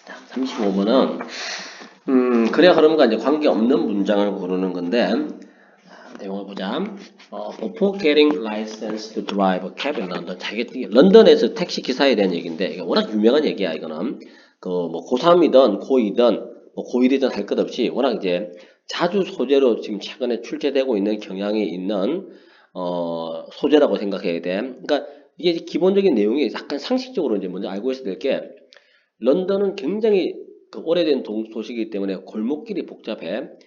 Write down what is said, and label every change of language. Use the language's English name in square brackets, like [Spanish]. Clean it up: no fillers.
[Korean] 35번은 글의 흐름과 이제 관계없는 문장을 고르는 건데 내용을 보자. [English] Before getting licensed to drive a cab in London. [Korean] 런던에서 택시 기사에 대한 얘기인데 이게 워낙 유명한 얘기야 이거는. 그 뭐 고3이든 고2든 뭐 고1이든 할 것 없이 워낙 이제 자주 소재로 지금 최근에 출제되고 있는 경향이 있는 소재라고 생각해야 돼. 그러니까 이게 기본적인 내용이 약간 상식적으로 이제 먼저 알고 있어야 될 게 런던은 굉장히 그 오래된 도시이기 때문에 골목길이 복잡해.